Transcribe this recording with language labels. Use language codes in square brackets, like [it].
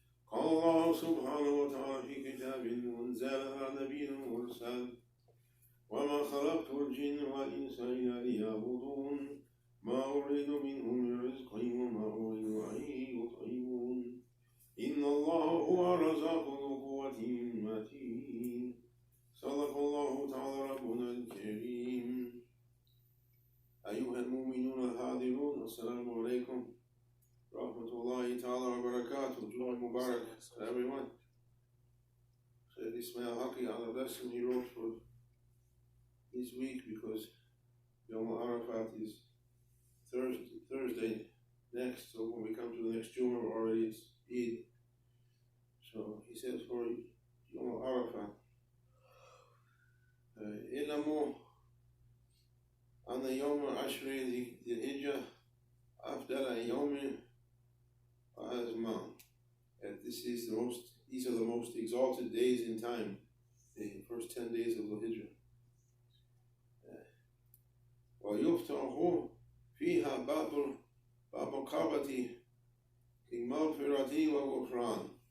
[ar] قال الله سبحانه وتعالى في كتاب منزل على نبي المرسل وما خلقت الجن والإنس إلا ليعبدون ما أريد منهم من رزق وما أريد أن يطعمون إن الله هو الرزاق ذو قوة متين. صدق الله تعالى ربنا الكريم. أيها المؤمنون الحاضرون السلام عليكم ورحمة الله تعالى وبركاته. [en] Jumuah Mubarak to everyone. Shaykh Abdul Haqq on the lesson he wrote for this week because Yom Arafat is Thursday next, so when we come to the next Jumuah already it's Eid. So he says for Yom Arafat, [ar] إِلَمُوا أَنَّ يَوْمَ عَشْرِ ذِي الْحِجَّةِ أَفْضَلَ يَوْمٍ وَأَزْمَانٍ. [en] And these are the most exalted days in time, the first 10 days of the Hijrah. [ar] وَيُفْتَحُ فِيهَا بَابُ الْكَعْبَةِ لِلْمَغْفِرَةِ وَالْغُفْرَانِ.